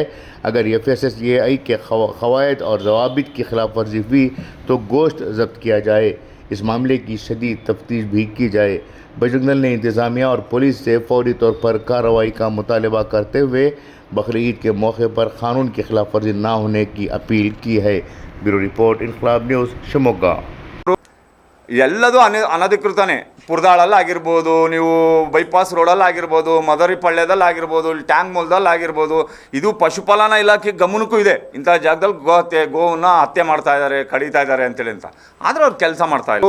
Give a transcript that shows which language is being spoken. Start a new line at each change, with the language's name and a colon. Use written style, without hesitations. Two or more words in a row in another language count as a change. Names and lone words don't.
Urdu: اگر FSSAI کے قواعد اور ضوابط کی خلاف ورزی ہوئی تو گوشت ضبط کیا جائے. اس معاملے کی شدید تفتیش بھی کی جائے۔ بجرنگ دل نے انتظامیہ اور پولیس سے فوری طور پر کارروائی کا مطالبہ کرتے ہوئے بقرعید کے موقع پر قانون کی خلاف ورزی نہ ہونے کی اپیل کی ہے.
English: Bureau Report, Inquilab News, Shivamogga.
Kannada: ಎಲ್ಲದೂ ಅನಧಿಕೃತನೇ. ಪುರದಾಳಲ್ಲಾಗಿರ್ಬೋದು, ನೀವು ಬೈಪಾಸ್ ರೋಡಲ್ಲಾಗಿರ್ಬೋದು, ಮದರಿಪಳ್ಳ್ಯದಲ್ಲಾಗಿರ್ಬೋದು, ಇಲ್ಲಿ ಟ್ಯಾಂಕ್ ಮೂಲದಲ್ಲಾಗಿರ್ಬೋದು, ಇದು ಪಶುಪಾಲನಾ ಇಲಾಖೆ ಗಮನಕ್ಕೂ ಇದೆ. ಇಂಥ ಜಾಗದಲ್ಲಿ ಗೋವನ್ನು ಹತ್ಯೆ ಮಾಡ್ತಾ ಇದ್ದಾರೆ, ಕಡಿತಾ ಇದ್ದಾರೆ ಅಂತೇಳಿ ಆದರೆ ಅವ್ರು ಕೆಲಸ ಮಾಡ್ತಾ ಇದ್ದಾರೆ.